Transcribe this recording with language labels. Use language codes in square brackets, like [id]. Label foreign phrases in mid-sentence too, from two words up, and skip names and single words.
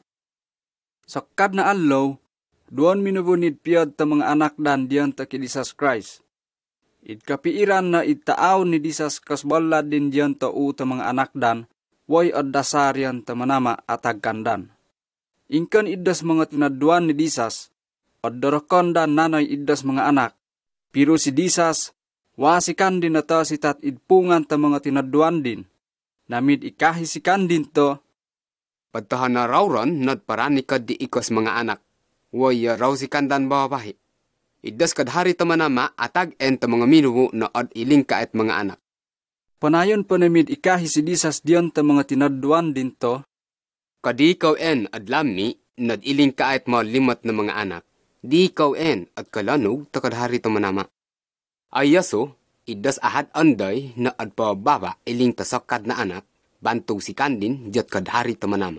[atd] Sakad na allow, duwan minubunid piyad ta mga anak dan diyan ta ki disas Christ. Kapiiran na itaaw ni disas kasbalad din diyan ta u ta mga anak dan, way ad dasarian ta manama atag kandan. Ingkan idas mga tinaduan ni disas, ad darakon dan nanay idas mga anak. Pero si disas, wasikan din na ta si tat idpungan ta mga tinaduan din. Namid ikahisikan din to, Padtahan na rawron, nadparanikad di ikos mga anak. Way raw si kandan bababahi. Idas kadhari tamanama atag en ta mga minubo na ad iling ka at mga anak. Panayon pa namid ikahi si disas diyon ta mga tinaduan din to. Kadi ikaw en adlami, nad iling ka at mga limat na mga anak. Di ikaw en at kalanog ta kadhari tamanama. Ayaso, idas ahad anday na ad pababa iling tasakad na anak. Bantog si kandin, jat kadhari tamanama.